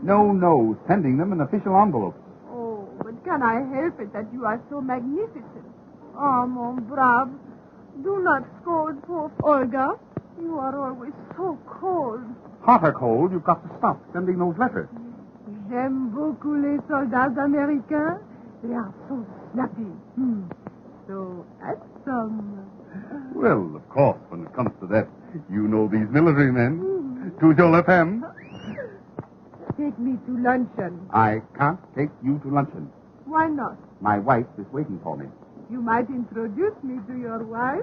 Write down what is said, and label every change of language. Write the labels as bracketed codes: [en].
[en] No, sending them in official envelopes. Oh, but can I help it that you are so magnificent? Oh, [fr] mon brave. [en] Do not scold poor Olga. You are always so cold. Hot or cold, you've got to stop sending those letters. [fr] J'aime beaucoup les soldats américains. [en] They are so snappy. So handsome. Well, of course, when it comes to that, you know these military men. To your left hand. Take me to luncheon. I can't take you to luncheon. Why not? My wife is waiting for me. You might introduce me to your wife.